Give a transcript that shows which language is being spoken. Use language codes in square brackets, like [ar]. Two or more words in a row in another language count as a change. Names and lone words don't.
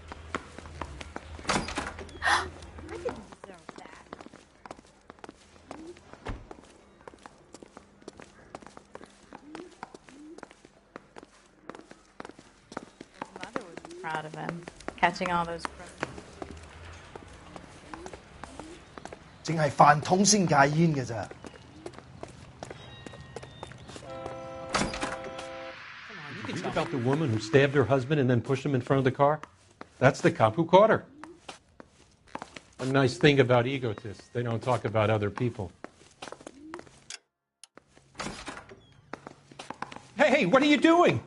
[en] Proud of him, catching all those criminals. [yue] 淨係飯桶先戒煙嘅咋。 [en] about the woman who stabbed her husband and then pushed him in front of the car? That's the cop who caught her. A nice thing about egotists, they don't talk about other people. Hey, what are you doing?